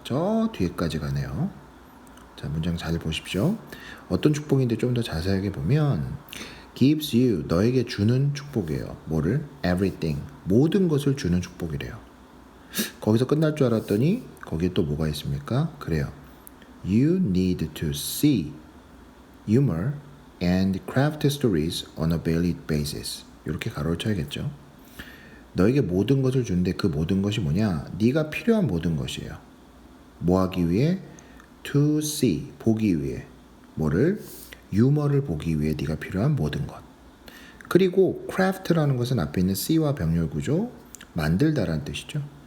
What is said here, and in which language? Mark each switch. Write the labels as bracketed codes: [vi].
[ko] 저 뒤에까지 가네요. 자, 문장 잘 보십시오. 어떤 축복인데 좀 더 자세하게 보면 gives you, 너에게 주는 축복이에요. 뭐를? everything, 모든 것을 주는 축복이래요. 거기서 끝날 줄 알았더니 거기에 또 뭐가 있습니까? 그래요. [en] You need to see humor and craft stories on a daily basis. [ko] 이렇게 가로를 쳐야겠죠. 너에게 모든 것을 주는데 그 모든 것이 뭐냐? 네가 필요한 모든 것이에요. 뭐 하기 위해? [en] To see, [ko] 보기 위해. 뭐를? 유머를 보기 위해 네가 필요한 모든 것. 그리고 craft라는 것은 앞에 있는 C와 병렬 구조, 만들다라는 뜻이죠.